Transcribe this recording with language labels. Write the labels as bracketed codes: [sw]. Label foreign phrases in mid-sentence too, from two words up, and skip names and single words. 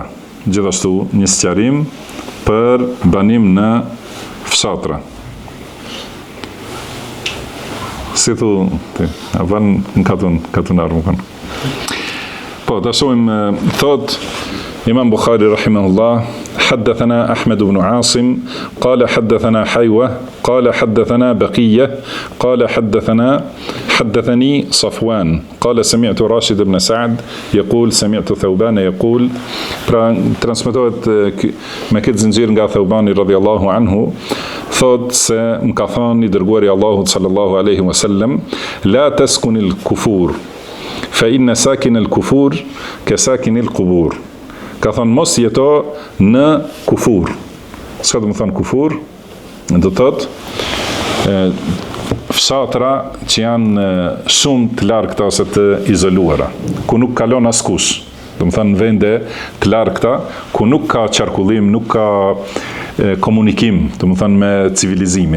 [sq] Gjithashtu një sqarim për banim në fshatra. Si thu, a van në katunar më kanë. Po, ta shohim, thot Imam Bukhari rahimahullah, [ar] حدثنا أحمد بن عاصم قال حدثنا حيوة قال حدثنا بقية قال حدثني صفوان قال سمعت راشد بن سعد يقول سمعت ثوبان يقول [sq] transmetohet me këtë zinxhir nga Thaubani [ar] رضي الله عنه, [sq] thot se më ka thënë i dërguari Allahut [ar] صلى الله عليه وسلم, لا تسكن الكفور فإن ساكن الكفور كساكن القبور. [sq] Ka thonë mos jeto në kufur. Çka do të thonë kufur? Do të thotë fshatra që janë shumë të largëta ose të izoluara, ku nuk kalon askush. Do të thonë vende të largëta ku nuk ka qarkullim, nuk ka komunikim, do të thonë me civilizimin.